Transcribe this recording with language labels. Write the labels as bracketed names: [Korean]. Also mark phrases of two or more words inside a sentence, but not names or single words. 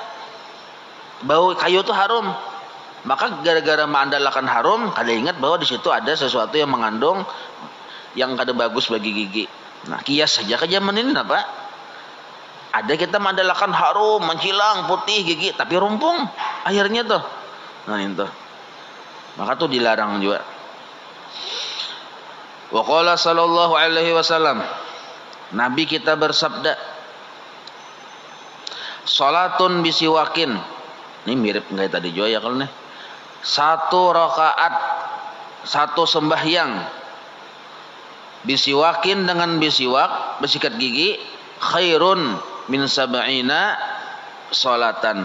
[Banjar] Bau kayu itu harum, maka gara-gara mengandalkan harum, kada ingat bahwa di situ ada sesuatu yang mengandung yang kada bagus bagi gigi. Nah, kias saja ke zaman ini apa? Ada kita mengandalkan harum, mencilang, putih gigi, tapi rumpung akhirnya tuh. Nah itu, maka tuh dilarang juga. [Arabic] وقال صلى الله عليه وسلم, [Banjar] Nabi kita bersabda, [Arabic] صلاة بسواك. [Banjar] Ini mirip kayak tadi juga ya kalau nih. Satu rakaat, satu sembahyang bisiwakin dengan bisiwak, bersikat gigi, [Arabic] خير من سبعين صلاة.